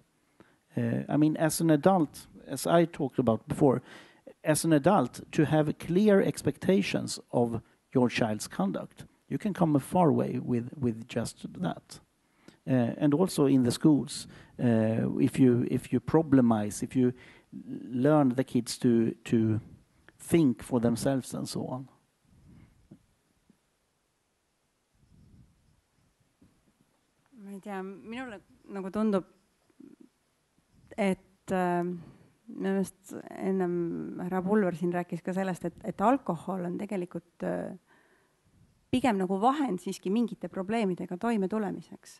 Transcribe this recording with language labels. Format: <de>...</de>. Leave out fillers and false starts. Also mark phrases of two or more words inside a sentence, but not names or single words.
<en>I mean, as an adult, as I talked about before, as an adult, to have clear expectations of your child's conduct, you can come a far way with just that. And also in the schools, if you problemize, if you learn the kids to think for themselves and so on.</en> <et>Ma ei tea, minule nagu tundub, et minu meelest ennem härra Pulver siin rääkis ka sellest, et alkohol on tegelikult pigem nagu vahend siiski mingite probleemidega toime tulemiseks.</et>